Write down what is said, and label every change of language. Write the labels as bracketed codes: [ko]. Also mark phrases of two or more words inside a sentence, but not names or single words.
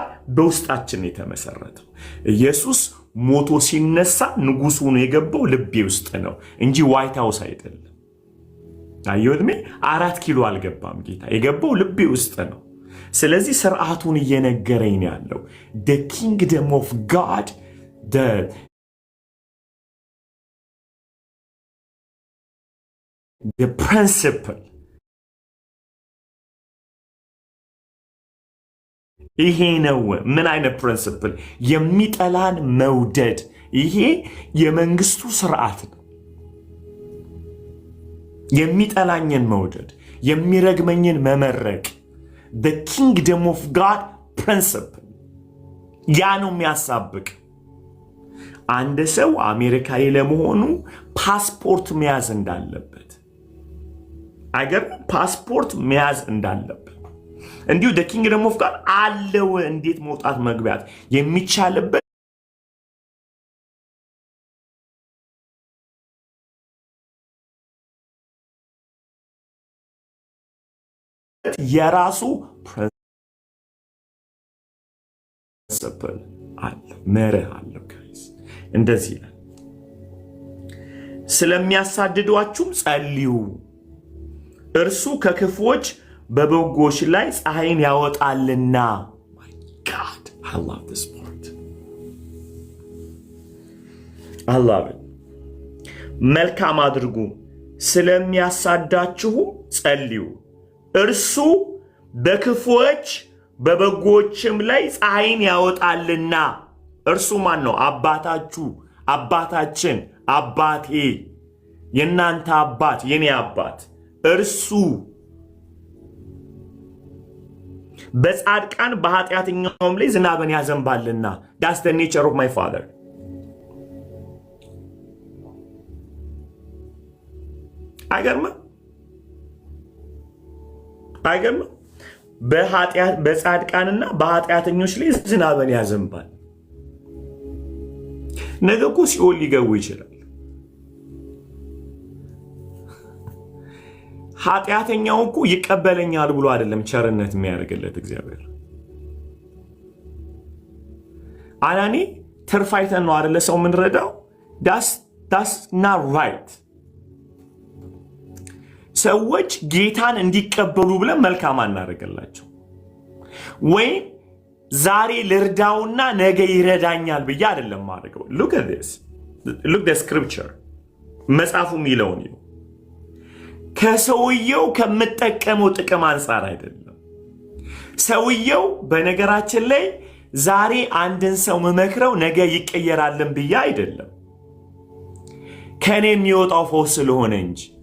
[am] በውስጣችን የተመሰረተው። ኢየሱስ ሞቶ ሲነሳ ንጉሱ ነው የገባው ልቤ ውስጥ ነው እንጂ ዋይት ሃውስ አይደለም። አየሁትሜ 4 ኪሎ አልገባም። ጌታ የገባው ልቤ ውስጥ ነው። ስለዚህ ስርዓቱን እየነገረኝ ነው ያለው። [en] the kingdom of God, the principle [am] ይሄ ነው። ምን አይነት ፕሪንሲፕል? የሚጠላን መውደድ። ይሄ የመንግስቱ ስርዓት ነው። የሚጠላኝን መውደድ፣ የሚረግመኝን መመረቅ። [en] the kingdom of God principle [am] ያ ነው የሚያሳብቅ። አንድ ሰው አሜሪካዊ ለመሆኑ ፓስፖርት መያዝ እንዳለበት አገር ፓስፖርት መያዝ እንዳለበት እንዲሁ [en] the kingdom of God [am] አለው። እንዴት መውጣት መግቢያት የሚቻልበት የራሱ ፕሪንሲፕል አለ፣ መርህ አለው። ጋይስ እንደዚህ ይላል፣ ስለሚያሳድዷችሁም ጸልዩ፣ እርሱ ከክፉዎች በበጎች ላይ ፀሐይን ያወጣልና። [en] my God, I love this part. I love it. [am] መልካም አድርጉ፣ ስለሚያሳዳችሁ ጸልዩ፣ እርሱ በክፉዎች በበጎችም ላይ ፀሐይን ያወጣልና። እርሱ ማን ነው? አባታችሁ፣ አባታችን፣ አባቴ፣ የእናንተ አባት፣ የኔ አባት እርሱ በጻድቃን በኃጢአተኛውም ላይ ዝናብን ያዘንባልና። [en] that's the nature of my father. [am] አይገርምም? አይገርምም? በጻድቃንና በኃጢአተኞች ላይ ዝናብን ያዘንባል። ነገ እኮ ሲኦል ሊገቡ ይችላል። ኃጢአተኛው እኮ ይቀበለኛል ብሎ አይደለም ቸርነት የሚያደርግለት እግዚአብሔር። አላኔ ትርፍ አይተን ነው አይደለ ሰው የምንረዳው። [en] that's not right። [am] ሰዎች ጌታን እንዲቀበሉ ብለን መልካም አናደርግላቸው፣ ወይም ዛሬ ልርዳውና ነገ ይረዳኛል ብዬ አይደለም ማድረገው። [en] look at this, look the scripture [am] መጽሐፉ የሚለውን ይኸው። ከሰውየው ከምጠቀመው ጥቅም አንጻር አይደለም። ሰውየው በነገራችን ላይ ዛሬ አንድን ሰው መመክረው ነገ ይቀየራልን ብዬ አይደለም፣ ከኔ የሚወጣው ፈውስ ስለሆነ እንጂ።